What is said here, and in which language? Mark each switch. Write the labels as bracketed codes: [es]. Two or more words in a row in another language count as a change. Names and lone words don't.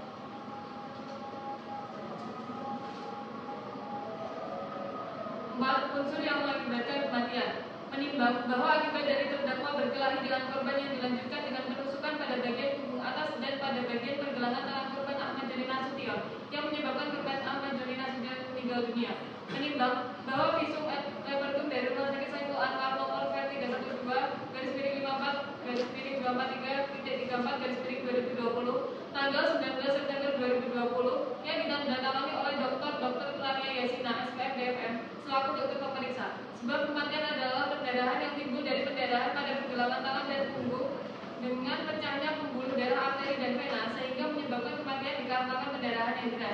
[id] Unsur yang mengakibatkan kematian, menimbang bahwa akibat dari terdakwa berkelahi dengan korban yang dilanjutkan dengan penusukan pada bagian punggung atas dan pada bagian pergelangan tangan korban Ahmad Joni Nasution yang menyebabkan korban Ahmad Joni Nasution meninggal dunia. Menimbang bahwa [la] visum et repertum [id] dari Rumah Sakit Saiful Anwar nomor V312-54-243.2020 tanggal 19 September 2020 yang ditandatangani oleh Dr. Rania Yasina SPM DFM selaku dokter pemeriksa. Sebab kematian adalah pendarahan yang timbul dari pendarahan pada pergelangan tangan dan punggung dengan pecahnya pembuluh darah arteri dan vena sehingga menyebabkan kematian dikarenakan pendarahan yang deras.